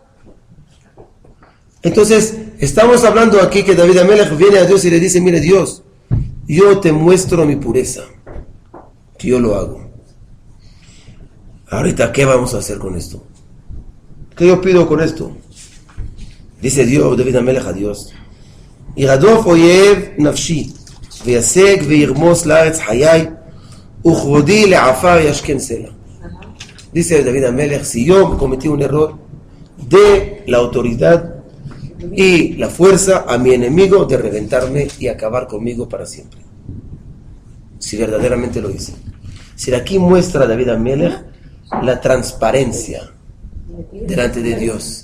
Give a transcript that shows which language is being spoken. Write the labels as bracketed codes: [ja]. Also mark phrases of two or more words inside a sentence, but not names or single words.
[es] Entonces, estamos hablando aquí que David Amelech viene a Dios y le dice, mire Dios, yo te muestro mi pureza, que yo lo hago. Ahorita, ¿qué vamos a hacer con esto? ¿Qué yo pido con esto? Dice Dios, David Amelech a Dios, [he] ירדוף אויב נפשי, ויסג וירמוס לארץ חיי וכבודי לעפר ישכן סלע. [es] Dice David Amelech, si yo cometí un error, de la autoridad y la fuerza a mi enemigo de reventarme y acabar conmigo para siempre. Si verdaderamente lo hice. Si aquí muestra David Amelech la transparencia delante de Dios.